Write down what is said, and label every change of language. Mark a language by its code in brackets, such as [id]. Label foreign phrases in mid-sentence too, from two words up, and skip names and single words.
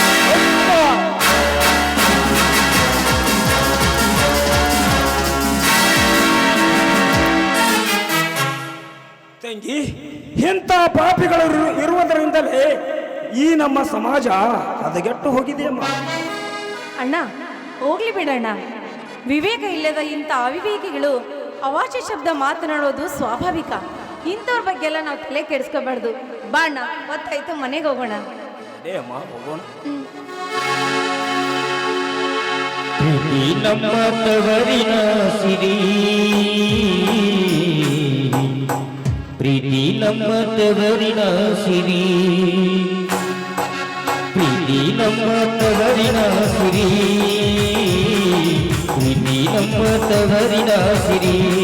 [kn] ತಂಗಿ, ಇಂಥ ಪಾಪಿಗಳು ಇರುವುದರಿಂದಲೇ ಈ ನಮ್ಮ ಸಮಾಜ ಹದಗೆಟ್ಟು ಹೋಗಿದೆಯಮ್ಮ. ಅಣ್ಣ ಹೋಗ್ಲಿ ಬಿಡಣ್ಣ. ವಿವೇಕ ಇಲ್ಲದ ಇಂಥ ಅವಿವೇಕಿಗಳು ಅವಾಚ್ಯ ಶಬ್ದ ಮಾತನಾಡೋದು ಸ್ವಾಭಾವಿಕ. ಇಂಥವ್ರ ಬಗ್ಗೆ ಎಲ್ಲ ನಾವು ತಲೆ ಕೆಡಿಸ್ಕೋಬಾರ್ದು. ಬಾ ಅಣ್ಣ, ಹೊತ್ತಾಯ್ತು, ಮನೆಗೆ ಹೋಗೋಣ. ಅಮ್ಮ ಹೋಗೋಣ. ಪ್ರೀತಿ ನಮ್ಮ ತವರಿನ ಸಿರಿ, ಪ್ರೀತಿ ನಮ್ಮ ತವರಿನ ಸಿರಿ, ಪ್ರೀತಿ ನಮ್ಮ ತವರಿನ ಸಿರಿ, ಪ್ರೀತಿ ನಮ್ಮ ತವರಿನ ಸಿರಿ.